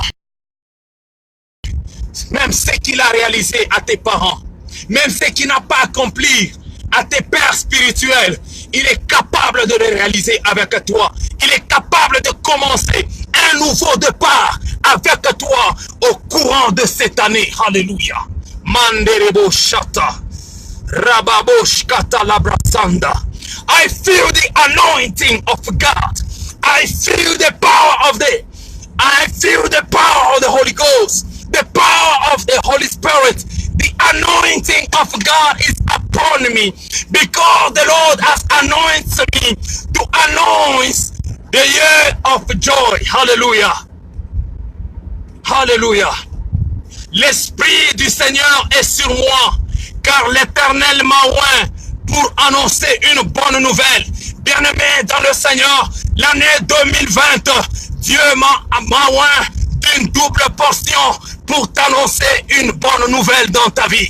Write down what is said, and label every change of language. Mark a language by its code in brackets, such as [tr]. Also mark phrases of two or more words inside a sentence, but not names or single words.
[fr] Même ce qu'il a réalisé à tes parents, même ce qu'il n'a pas accompli à tes pères spirituels, il est capable de le réaliser avec toi. Il est capable de commencer un nouveau départ avec toi au courant de cette année. Alléluia. Manderebo shata. Rababo shkata labrasanda. [en] I feel the anointing of God. I feel the power of the Holy Ghost. The power of the Holy Spirit, the anointing of God is upon me, because the Lord has anointed me to announce the year of joy. Hallelujah. Hallelujah. [fr] L'Esprit du Seigneur est sur moi, car l'Éternel m'a oint pour annoncer une bonne nouvelle. Bien-aimé dans le Seigneur, l'année 2020, Dieu m'a oint d'une double portion pour t'annoncer une bonne nouvelle dans ta vie.